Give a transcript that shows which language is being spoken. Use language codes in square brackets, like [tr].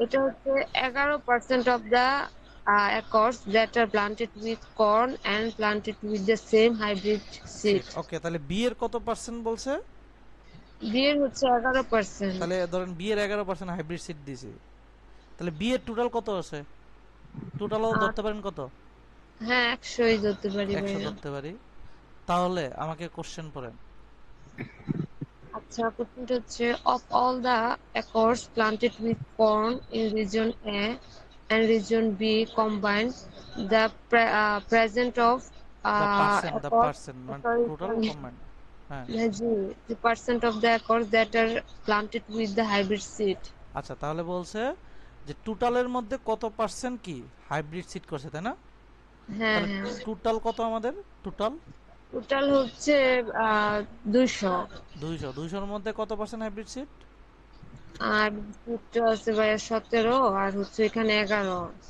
[bn] এটা হচ্ছে [en] 11% of the acres that are planted with corn and planted with the same hybrid seed. [bn] ওকে তাহলে B এর কত percent বলছে? বি এর হচ্ছে 11%। তাহলে ধরেন বি এর 11% হাইব্রিড সিড দিয়েছি, তাহলে বি এর টোটাল কত আছে? টোটালও ধরতে পারেন কত? হ্যাঁ 100ই ধরতে পারি 100 ভাইয়া। ধরতে পারি। তাহলে আমাকে কোশ্চেন পড়েন। আচ্ছা কোশ্চেনটা হচ্ছে [en] of all the acres planted with corn in region A and region B combined, the present of the acres, [bn] percent মানে [en] sorry, [bn] টোটাল কম্বাইন্ড। হ্যাঁ [en] the percent of the acres that are planted with the hybrid seed. [bn] আচ্ছা তাহলে বলছে যে টোটালের মধ্যে কত percent কি hybrid seed করছে, তাই না? হ্যাঁ তাহলে হ্যাঁ টোটাল কত আমাদের? টোটাল টোটাল হচ্ছে 200। 200 এর মধ্যে কত পার্সেন্ট হাইব্রিড সিড? আর সিডটা আছে ভাইয়া 17, আর হচ্ছে এখানে 11।